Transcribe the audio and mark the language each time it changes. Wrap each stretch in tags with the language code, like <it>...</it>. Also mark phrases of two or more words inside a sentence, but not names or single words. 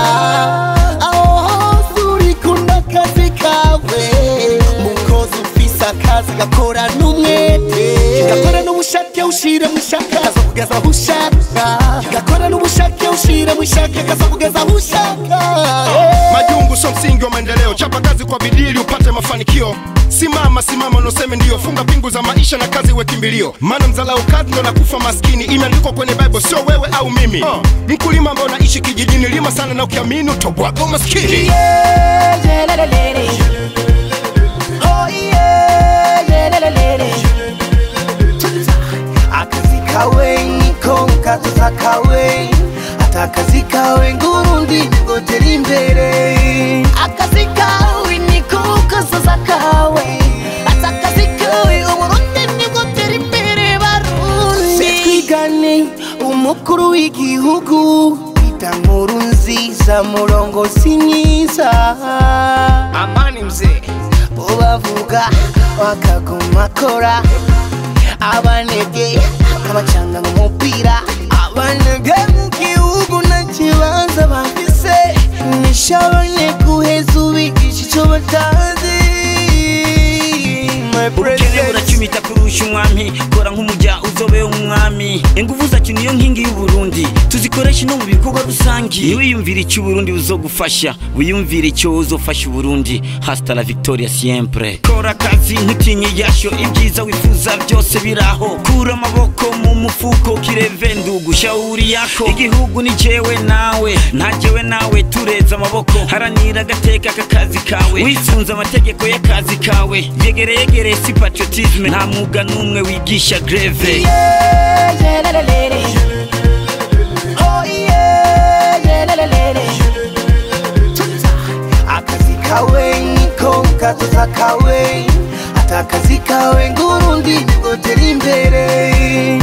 <rn>Aho hose urikunda akazi kawe, mukozi ufise akazi gakora n'umwete, gakora n'ubushake ushire mwishaka kazokugeza aho ushaka, gakora n'ubushake ushire mwishaka kazokugeza aho ushaka.</rn> <sw>Majungu so msingi wa maendeleo, chapa kazi kwa bidii upate mafanikio. Simama unoseme ndio, funga pingu za maisha na kazi we kimbilio. Maana mzalao kazi ndo nakufa maskini, imeandikwa kwenye Bible, sio wewe au mimi. Mkulima ambao naishi kijijini, lima sana na ukiamini utobwaga maskini.</sw> <rn>Akazi kawe niko kazoza kawe, atakazi kawe ngurundi nigotera imbere. Akazi kawe niko kazoza kawe, atakazi kawe uburundi nigotera imbere barundi. Twigane umukuru w'igihugu, ita nkuru nziza murongozi mwiza.</rn> <sw>Amani mzee</sw> <rn>ubavuga wakaguma kora, abanege abacanga ng'umupira, abanege mu gihugu nta kibanza bafise, nishabanye guheza ubigisha ico batazi. Ubukene buracumita kurusha umwami, kora nk'umujya uzobe umwami. Inguvu zacu niyo nkingi y'Uburundi, tuzikoresha no mu bikorwa rusangi. Wiyumvira icyo Uburundi buzogufasha, wiyumvira icyo uzofasha Uburundi.</rn> <es>Hasta la victoria siempre.</es> <rn>Kora kazi ntutinye yasho, ibyiza wifuza byose biraho. Kura amaboko mu mufuko,</rn> <sw>kireve ndugu shauri yako.</sw> <rn>Igihugu ni jewe nawe, nta jewe nawe tureza amaboko. Haranira agateka k'akazi kawe, wisunza amategeko y'akazi kawe. Yegere si patriotisme, nta mwuga n'umwe wigisha greve. Akazi kawe niko kazoza kawe, atakazi kawe ngurundi nigotera imbere.</rn>